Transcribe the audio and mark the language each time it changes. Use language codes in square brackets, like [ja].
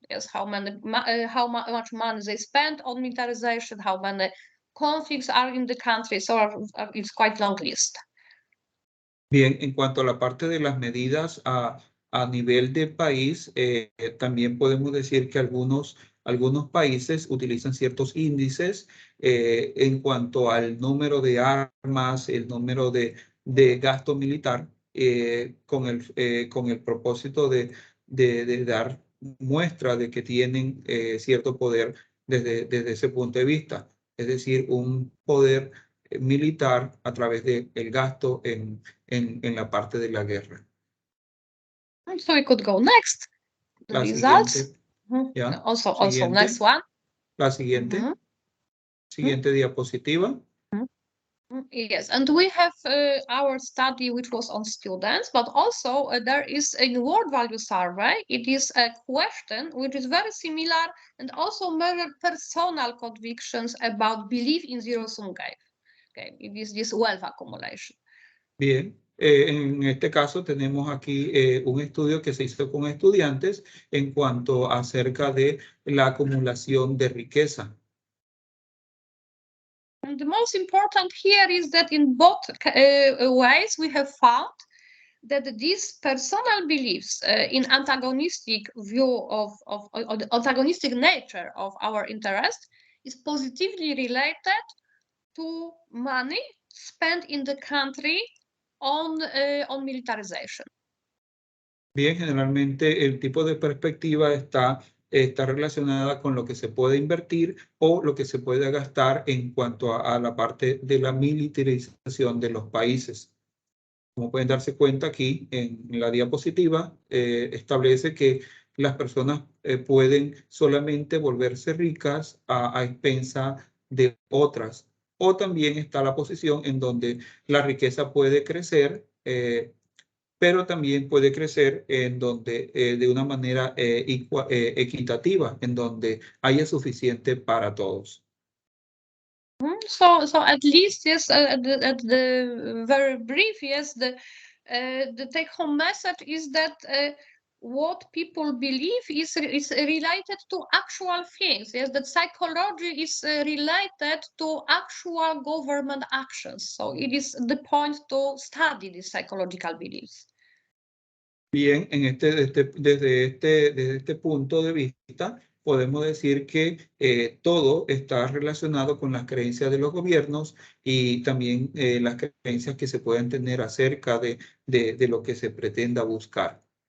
[en] Yes, how much money they spend on militarization, how many conflicts are in the country. So it's quite long list. [es] Bien, en cuanto a la parte de las medidas a nivel de país, también podemos decir que algunos países utilizan ciertos índices en cuanto al número de armas, el número de gasto militar, con el propósito de dar muestra de que tienen cierto poder desde ese punto de vista. Es decir, un poder militar a través del gasto en la parte de la guerra. [en] So we could go next. The [es] La [en] results. [es] siguiente. ¿Ya? [en] Also [es] Siguiente. [en] next one. [es] La siguiente. Siguiente diapositiva. [en] Yes, and we have our study which was on students, but also there is a world value survey. It is a question which is very similar and also measured personal convictions about belief in zero-sum game. Okay, it is this wealth accumulation. [es] Bien, en este caso tenemos aquí un estudio que se hizo con estudiantes en cuanto acerca de la acumulación de riqueza. [en] And the most important here is that in both ways we have found that these personal beliefs in antagonistic view of the antagonistic nature of our interest is positively related to money spent in the country on militarization. [es] Bien, generalmente el tipo de perspectiva está está relacionada con lo que se puede invertir o lo que se puede gastar en cuanto a la parte de la militarización de los países. Como pueden darse cuenta aquí en la diapositiva, establece que las personas pueden solamente volverse ricas a expensa de otras. O también está la posición en donde la riqueza puede crecer, pero también puede crecer en donde de una manera equitativa, en donde haya suficiente para todos. [en] So at least, yes, at the very brief, yes, the take-home message is that what people believe is related to actual things. Yes, that psychology is related to actual government actions. So it is the point to study these psychological beliefs. [es] Bien, desde este punto de vista, podemos decir que todo está relacionado con las creencias de los gobiernos y también las creencias que se pueden tener acerca de lo que se pretenda buscar.